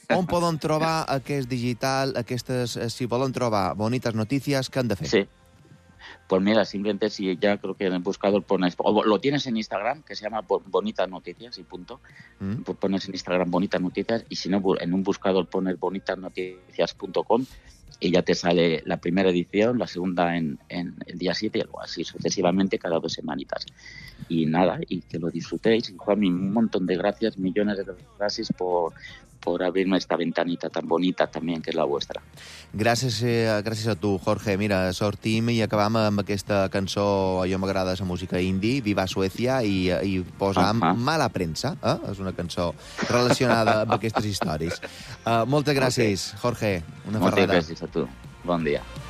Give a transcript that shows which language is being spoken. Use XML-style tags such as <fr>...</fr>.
<ca>On poden trobar aquest digital, aquestes, si volen trobar Bonites Notícies, què han de fer? Sí.</ca> <es>Pues mira, simplemente si ya creo que en el buscador pones... O lo tienes en Instagram, que se llama Bonitas Noticias y punto. Pues pones en Instagram Bonitas Noticias y si no, en un buscador pones bonitasnoticias.com y ya te sale la primera edición, la segunda en el día 7 y algo así sucesivamente cada dos semanitas. Y nada, y que lo disfrutéis. Y Juan, un montón de gracias, millones de gracias por abrirme esta ventanita tan bonita también, que es la vuestra.</es> <ca>Gràcies a tu, Jorge. Mira, sortim i acabam amb aquesta cançó, allò m'agrada, la música indie, Viva Suècia, i posa Mala Premsa, eh? És una cançó relacionada amb aquestes històries. Moltes gràcies, okay. Jorge. Una moltes ferrada. Gràcies a tu. Bon dia.</ca>